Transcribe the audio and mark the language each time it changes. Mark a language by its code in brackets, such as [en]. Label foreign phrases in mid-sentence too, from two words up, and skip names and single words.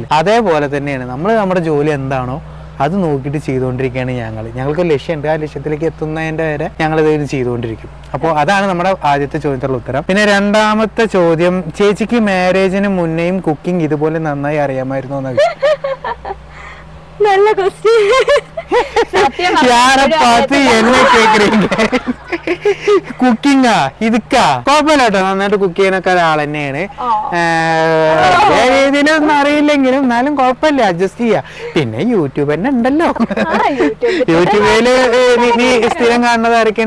[ml] അതേപോലെ തന്നെയാണ് നമ്മൾ നമ്മുടെ ജോലി എന്താണോ അത് നോക്കിയിട്ട് ചെയ്തുകൊണ്ടിരിക്കുകയാണ് ഞങ്ങൾക്ക് ലക്ഷ്യമുണ്ട്. ആ ലക്ഷ്യത്തിലേക്ക് എത്തുന്നതിൻ്റെ വരെ ഞങ്ങളിത് ചെയ്തുകൊണ്ടിരിക്കും. അപ്പോൾ അതാണ് നമ്മുടെ ആദ്യത്തെ ചോദ്യത്തിലുള്ള ഉത്തരം. പിന്നെ രണ്ടാമത്തെ ചോദ്യം, ചേച്ചിക്ക് മാരേജിന് മുന്നേയും കുക്കിംഗ് ഇതുപോലെ നന്നായി അറിയാമായിരുന്നു എന്നാണ്. [ta] நல்ல क्वेश्चन. யார பார்த்து என்ன கேக்குறீங்க? [ml] കുക്കിംഗാ ഇതൊക്കെ കുഴപ്പമില്ല കേട്ടോ. നന്നായിട്ട് കുക്ക് ചെയ്യുന്നൊക്കെ ഒരാൾ തന്നെയാണ്. രീതിയിലൊന്നും അറിയില്ലെങ്കിലും എന്നാലും കുഴപ്പമില്ല, അഡ്ജസ്റ്റ് ചെയ്യാ. പിന്നെ യൂട്യൂബ് തന്നെ ഉണ്ടല്ലോ. യൂട്യൂബില് നീ സ്ഥിരം കാണുന്നത് ആരൊക്കെയാണ്?